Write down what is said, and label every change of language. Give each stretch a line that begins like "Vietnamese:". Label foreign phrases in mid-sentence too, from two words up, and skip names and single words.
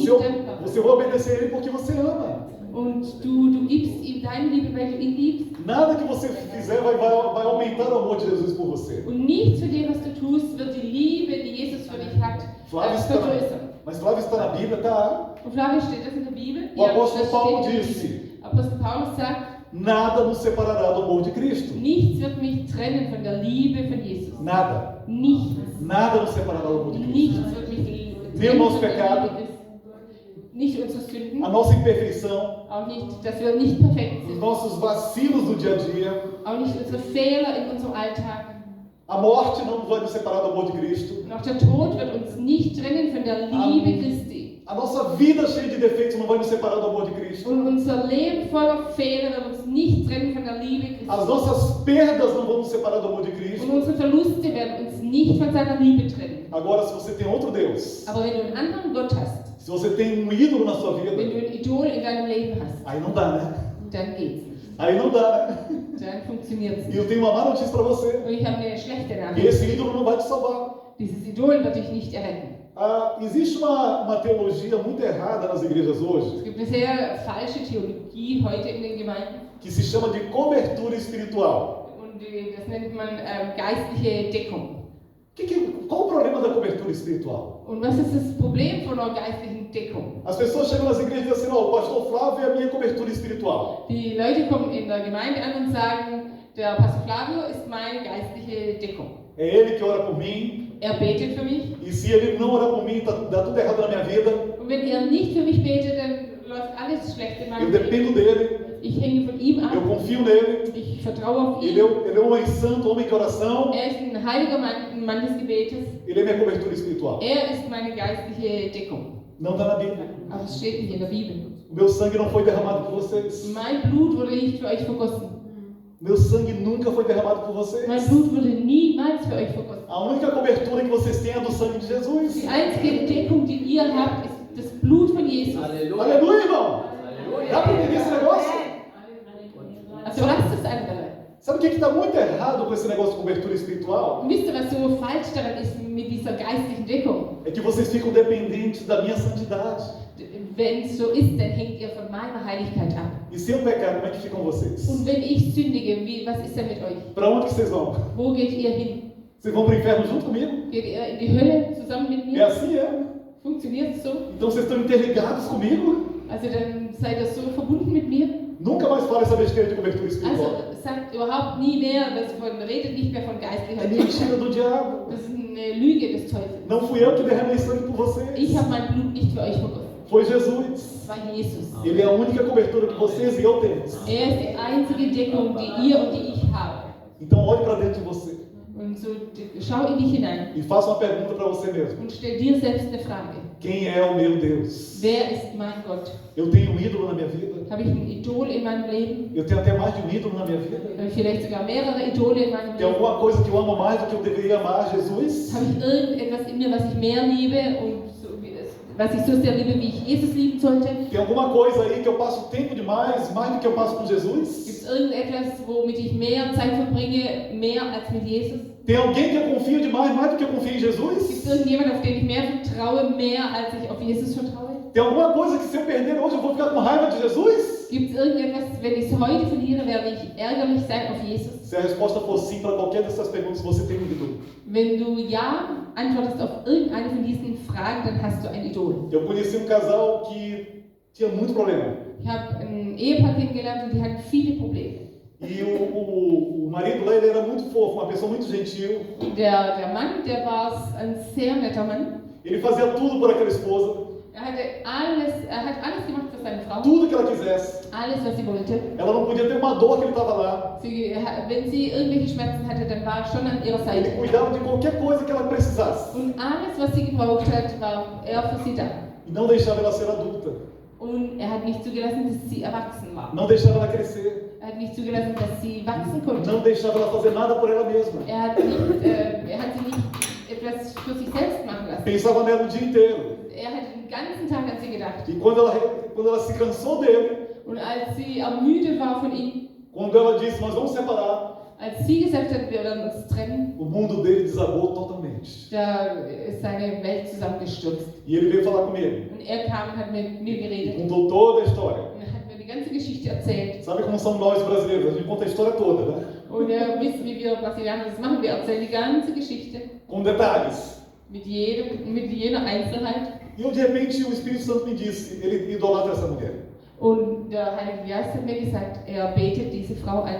Portuguese: Você,
German: ihm dankbar.
Portuguese: você vai obedecer a Ele porque você ama.
German: Und du gibst ihm deine Liebe, weil du ihn liebst.
Portuguese: Nada que você fizer vai aumentar o amor de Jesus por você.
German: Und nichts von dem, was du tust, wird die Liebe, die Jesus für dich hat,
Portuguese: Flávio está
German: vergrößern.
Portuguese: mas Flávio está na Bíblia, tá?
German: Und Flavio, steht das in der Bibel?
Portuguese: O apóstolo
German: das
Portuguese: Paulo
German: steht in der
Portuguese: disse:
German: Bibel. Apostel Paulus sagt,
Portuguese: nada nos separará do amor de Cristo.
German: nichts wird mich trennen von der Liebe von Jesus.
Portuguese: Nada.
German: Nichts.
Portuguese: Nada nos separará do amor de Cristo.
German: Nichts wird mich
Portuguese: Nem o
German: trennen
Portuguese: nosso
German: von der
Portuguese: pecado,
German: Liebe Christi. Nicht unsere Sünden,
Portuguese: a nossa imperfeição,
German: auch nicht, dass wir nicht perfekt
Portuguese: os
German: sind,
Portuguese: nossos vacilos do dia a dia,
German: auch nicht unsere Fehler in unserem Alltag.
Portuguese: a morte não vai nos separar do amor de Cristo.
German: Und auch der Tod wird uns nicht trennen von der Liebe Christi.
Portuguese: A nossa vida cheia de defeitos não vai nos separar do amor de Cristo.
German: Und unser Leben voller Fehler wird uns nicht trennen von der Liebe Christi.
Portuguese: As nossas perdas não vão nos separar do amor de
German: Und
Portuguese: Cristo.
German: unsere Verluste werden uns nicht von seiner Liebe trennen.
Portuguese: Agora, se você tem outro Deus,
German: Aber wenn du einen anderen Gott hast,
Portuguese: se você tem um ídolo na sua
German: wenn
Portuguese: vida,
German: du ein Idol in deinem Leben hast,
Portuguese: aí não dá, né?
German: dann geht's nicht.
Portuguese: Aí não dá, né?
German: Dann funktioniert es
Portuguese: E
German: nicht.
Portuguese: eu tenho uma má notícia para você.
German: Und ich habe eine schlechte
Portuguese: Que
German: Nachricht.
Portuguese: esse ídolo não vai te salvar.
German: Dieses Idol wird dich nicht erretten.
Portuguese: Existe uma teologia muito errada nas igrejas hoje,
German: Es gibt eine sehr falsche Theologie heute in den Gemeinden.
Portuguese: que se chama de cobertura espiritual.
German: Und das nennt man geistliche Deckung.
Portuguese: Qual o problema da cobertura espiritual?
German: Und was ist das Problem von einer geistlichen Deckung?
Portuguese: As pessoas chegam nas igrejas e dizem assim: ó, o pastor Flávio é a minha cobertura espiritual.
German: Die Leute kommen in der Gemeinde an und sagen, der Pastor Flavio ist meine geistliche Deckung.
Portuguese: É ele que ora por mim,
German: Er betet für mich.
Portuguese: e se ele não orar por mim, dá tudo errado na minha vida.
German: Und wenn er nicht für mich betet, dann läuft alles schlecht in
Portuguese: Eu
German: meinem Leben.
Portuguese: dependo dele,
German: Ich hänge von ihm
Portuguese: eu
German: ab.
Portuguese: confio nele.
German: Ich vertraue auf ihn.
Portuguese: Ele é um homem santo, homem de oração.
German: Er ist ein heiliger Mann, ein Mann des Gebetes.
Portuguese: Ele é minha cobertura espiritual.
German: Er ist meine geistliche Deckung.
Portuguese: Não está na Bíblia.
German: Aber es steht nicht in der Bibel.
Portuguese: O meu sangue não foi derramado por vocês.
German: Mein Blut wurde nicht für euch vergossen.
Portuguese: Meu sangue nunca foi derramado por vocês.
German: Mein Blut wurde niemals für euch vergossen.
Portuguese: A única cobertura que vocês têm é do sangue de Jesus.
German: Die einzige Deckung, die ihr habt, ist das Blut von Jesus.
Portuguese: Aleluia. Aleluia, irmão! Dá para entender esse negócio?
German: Also lasst es andere.
Portuguese: Sabe o que está muito errado com esse negócio de cobertura espiritual?
German: Und wisst ihr, was so falsch daran ist mit dieser geistlichen Deckung?
Portuguese: É que vocês ficam dependentes da minha santidade.
German: Wenn es so ist, dann hängt ihr von meiner Heiligkeit ab.
Portuguese: E se eu pecar, como é que ficam vocês?
German: Und wenn ich sündige, was ist denn mit euch?
Portuguese: Para onde que vocês vão?
German: Wo geht ihr hin?
Portuguese: Vocês vão para o inferno junto comigo?
German: Geht ihr in die Hölle zusammen mit
Portuguese: É
German: mir?
Portuguese: assim, é?
German: Funktioniert es so?
Portuguese: Então vocês estão interligados comigo?
German: Also dann seid ihr so verbunden mit mir?
Portuguese: Nunca mais fala essa besteira de cobertura espiritual.
German: Also sagt überhaupt nie mehr, redet nicht mehr von
Portuguese: É
German: geistlicher
Portuguese: mentira
German: Deckung.
Portuguese: do diabo.
German: Das ist eine Lüge des Teufels.
Portuguese: Não fui eu que derramei sangue por vocês.
German: Ich habe mein Blut nicht für euch vergossen.
Portuguese: Foi Jesus.
German: Es war Jesus.
Portuguese: Ele é a única cobertura que vocês e eu temos.
German: Er ist die einzige Deckung, die ihr und die ich habe.
Portuguese: Então olhe para dentro de você.
German: Und so schau in dich hinein
Portuguese: e faça uma pergunta para você mesmo.
German: und stell dir selbst eine Frage.
Portuguese: Quem é o meu Deus?
German: Wer ist mein Gott?
Portuguese: Eu tenho um ídolo na minha vida?
German: Habe ich ein Idol in meinem Leben?
Portuguese: Eu tenho até mais de um ídolo na minha vida?
German: Habe ich vielleicht sogar mehrere Idole in meinem
Portuguese: Tem
German: Leben?
Portuguese: alguma coisa que eu amo mais do que eu deveria amar Jesus?
German: Habe ich irgendetwas in mir, was ich mehr liebe und so, was ich so sehr liebe, wie ich Jesus lieben sollte?
Portuguese: Tem alguma coisa aí que eu passo tempo demais, mais do que eu passo com
German: Gibt
Portuguese: Jesus?
German: es irgendetwas, womit ich mehr Zeit verbringe, mehr als mit Jesus?
Portuguese: Tem alguém que eu confio demais, mais do que eu confio em
German: Gibt es
Portuguese: Jesus?
German: irgendjemand, auf den ich mehr vertraue, mehr als ich auf Jesus vertraue?
Portuguese: Tem alguma coisa que se eu perder hoje eu vou ficar com raiva de Jesus?
German: Gibt es irgendetwas, wenn ich es heute verliere, werde ich ärgerlich sein auf Jesus?
Portuguese: Se a resposta for sim para qualquer dessas perguntas, você tem um ídolo.
German: Wenn du Ja antwortest auf irgendeine von diesen Fragen, dann hast du ein Idol.
Portuguese: Eu conheci um casal que tinha muito problema.
German: Ich habe ein Ehepaar kennengelernt und die hatten viele Probleme.
Portuguese: E o marido lá, ele era muito fofo, uma pessoa muito gentil.
German: Und der Mann, der war ein sehr netter Mann.
Portuguese: Ele fazia tudo por aquela esposa,
German: Er hat alles gemacht für seine Frau.
Portuguese: tudo que ela quisesse.
German: Alles, was sie wollte.
Portuguese: Ela não podia ter uma dor que ele estava lá.
German: Wenn sie irgendwelche Schmerzen hatte, dann war er schon an ihrer
Portuguese: Ele
German: Seite.
Portuguese: cuidava de qualquer coisa que ela precisasse.
German: Und alles, was sie gebraucht hat, war er für sie da.
Portuguese: E não deixava ela ser adulta.
German: Und er hat nicht zugelassen, dass sie erwachsen war.
Portuguese: Não deixava ela crescer.
German: Er hat nicht zugelassen, dass sie wachsen konnte.
Portuguese: Não deixava ela fazer nada por ela mesma.
German: Er hat sie nicht etwas für sich selbst machen lassen.
Portuguese: Pensava nela o dia inteiro.
German: Er hat den ganzen Tag an sie gedacht.
Portuguese: E quando ela se cansou dele,
German: Und als sie ermüdet war von ihm,
Portuguese: quando ela disse, nós vamos separar,
German: als sie gesagt hat, wir werden uns trennen,
Portuguese: o mundo dele desabou totalmente.
German: da ist seine Welt zusammengestürzt.
Portuguese: E ele veio falar comigo.
German: Und er kam und hat mit mir
Portuguese: E
German: geredet.
Portuguese: contou toda a história.
German: Und er hat mir die ganze Geschichte erzählt.
Portuguese: Sabe como são nós brasileiros? A gente conta a história toda, né?
German: Und ihr wisst, wie wir Brasilianer das machen. Wir erzählen die ganze Geschichte
Portuguese: Com detalhes.
German: mit jeder Einzelheit.
Portuguese: E eu, de repente, o Espírito Santo me disse, ele idolatra essa mulher.
German: Und der Heilige Geist hat mir gesagt, er betet diese Frau an.